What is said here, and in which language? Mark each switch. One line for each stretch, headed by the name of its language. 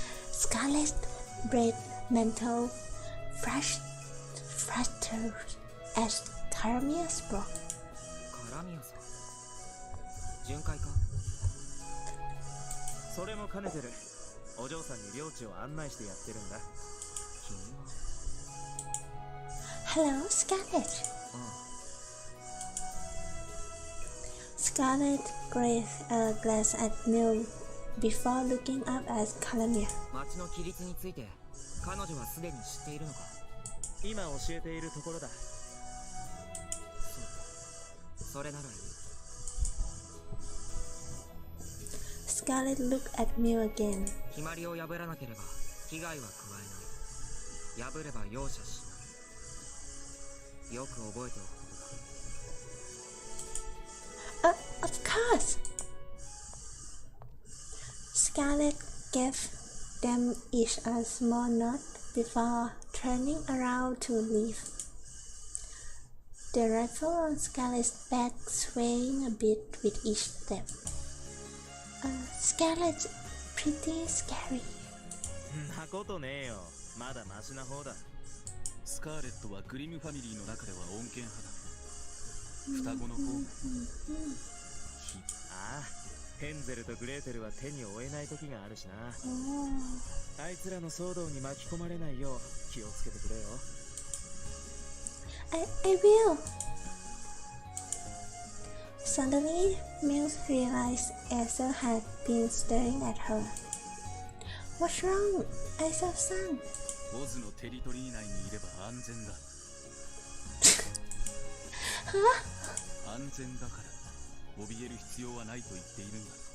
English: Scarlet red mantle fluttered as Carmia spoke.
Japanese: カラミアさん巡回かそれも兼ねてるお嬢さんに領地を案内してやってるんだ君は
English: Hello, Scarlet. Scarlet glanced at Mill before looking up at Calamia.
Japanese: 町の規律について彼女はすでに知っているのか今教えているところだそれならいい
English: Scarlet looked at Mill again.
Japanese: 決まりを破らなければ危害は加えない破れば容赦しないよく覚えておくことだ
English: Of course. Scarlet gave them each a small nod before turning around to leave. The rifle on Scarlet's back swaying a bit with each step. Scarlet, pretty scary.
Japanese: なことねえよまだマシな方だスカーレットはグリムファミリーの中では穏健派だ双子の方がああヘンゼルとグレーテルは手に負えない時があるしなあいつらの騒動に巻き込まれないよう気をつけてくれよ
English: I will. Suddenly, Mills realized Elsa had been staring at her. What's wrong, Elsa-san?
Japanese: オズのテリトリー内にいれば安全だ安全だから怯える必要はないと言っているんだ